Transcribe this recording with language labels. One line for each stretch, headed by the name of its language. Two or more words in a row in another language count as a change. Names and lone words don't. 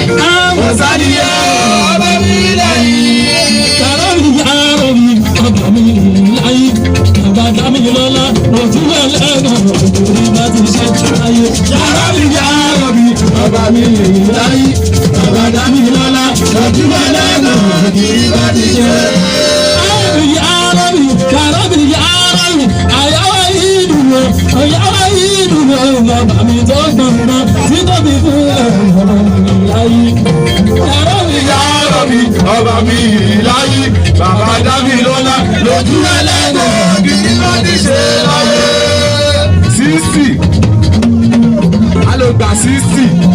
Yoruba: Àwọn Ọ̀sánìyẹ ọba mi láyé. Yàrá mi, yàrá mi, ọba mi láyé. Ọba dá mi lọ́lá, ojú ẹlẹ́gàn, orí bá ti ṣe láyé. Yàrá mi, yàrá mi, ọba mi láyé. Ọba dá mi lọ́lá, ojú ẹlẹ́gàn, orí bá ti ṣe.
Arabic: يا ربي يا ربي يا ربي,
Yoruba: ayawa idu wo, ayawa idu wo, bàbá mi tó gbọ̀ngbọ̀n, tí tóbi fún ẹ, ọba mi láyé.
Arabic: يا ربي يا ربي,
Yoruba: ọba mi láyé, bàbá dá mi lọ́lá, lójú ẹlẹ́nu, kí ni má ti ṣe láyé? Sixty, a lè gba sixty.